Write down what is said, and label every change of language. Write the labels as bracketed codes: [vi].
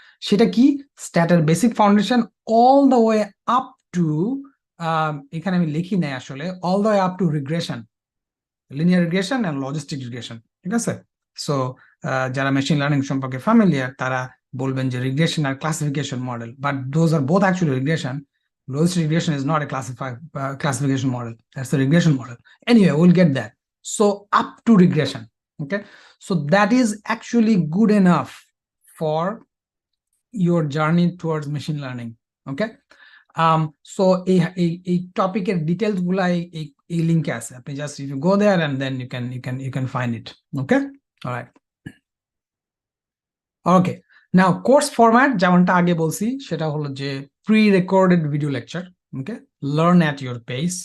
[bn] সেটা কি, স্ট্যাটের basic foundation [en] all the way up to, [bn] এখানে আমি লিখি নাই আসলে, [en] all the way up to regression, linear regression and logistic regression, [bn] ঠিক আছে। সো যারা মেশিন লার্নিং সম্পর্কে ফ্যামিলিয়ার তারা বলবেন যে regression আর classification model, [en] But those are both actually regression. Logistic regression is not a classification model. That's a regression model. Anyway, we'll get that. So up to regression, okay. So that is actually good enough for your journey towards machine learning, okay. So [bn] এই টপিকের details গুলা এই লিংকে আছে, আপনি [en] Just if you go there and then you can find it, okay, alright. [bn] Okay, now course format যেমনটা আগে বলছি সেটা হলো যে pre recorded video lecture, okay, [en] Learn at your pace.